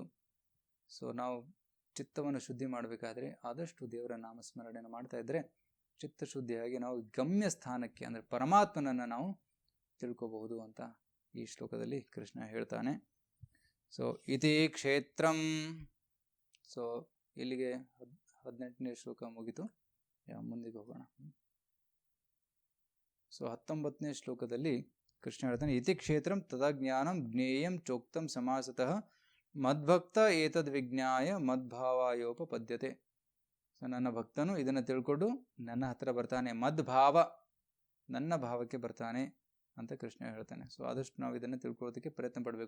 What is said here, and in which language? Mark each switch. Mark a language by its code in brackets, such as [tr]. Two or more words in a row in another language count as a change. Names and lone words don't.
[kn] ಸೊ ನಾವು ಚಿತ್ತವನ್ನು ಶುದ್ಧಿ ಮಾಡಬೇಕಾದ್ರೆ ಆದಷ್ಟು ದೇವರ ನಾಮಸ್ಮರಣೆಯನ್ನು ಮಾಡ್ತಾ ಇದ್ದರೆ ಚಿತ್ತಶುದ್ಧಿಯಾಗಿ ನಾವು ಗಮ್ಯ ಸ್ಥಾನಕ್ಕೆ ಅಂದರೆ ಪರಮಾತ್ಮನನ್ನು ನಾವು ತಿಳ್ಕೋಬಹುದು ಅಂತ ಈ ಶ್ಲೋಕದಲ್ಲಿ ಕೃಷ್ಣ ಹೇಳ್ತಾನೆ. ಸೊ [sa] ಇತಿ ಕ್ಷೇತ್ರಂ. [kn] ಸೊ ಇಲ್ಲಿಗೆ 18ನೇ ಶ್ಲೋಕ ಮುಗಿತು. ಮುಂದಿಗೆ ಹೋಗೋಣ. ಸೊ 19ನೇ ಶ್ಲೋಕದಲ್ಲಿ ಕೃಷ್ಣ ಹೇಳ್ತಾನೆ, [sa] ಇತಿ ಕ್ಷೇತ್ರಂ ತದಾ ಜ್ಞಾನಂ ಜ್ಞೇಯಂ ಚೋಕ್ತಂ ಸಮಾಸತಃ ಮದ್ಭಕ್ತ ಏತದ್ ವಿಜ್ಞಾಯ ಮದ್ಭಾವಾಯೋಪಪದ್ಯತೆ. [kn] ಸೊ ನನ್ನ ಭಕ್ತನು ಇದನ್ನು ತಿಳ್ಕೊಂಡು ನನ್ನ ಹತ್ರ ಬರ್ತಾನೆ, ಮದ್ಭಾವ, ನನ್ನ ಭಾವಕ್ಕೆ ಬರ್ತಾನೆ ಅಂತ ಕೃಷ್ಣ ಹೇಳ್ತಾನೆ. ಸೊ ಆದಷ್ಟು ನಾವು ಇದನ್ನು ತಿಳ್ಕೊಳ್ಳೋದಕ್ಕೆ ಪ್ರಯತ್ನ ಪಡಬೇಕು.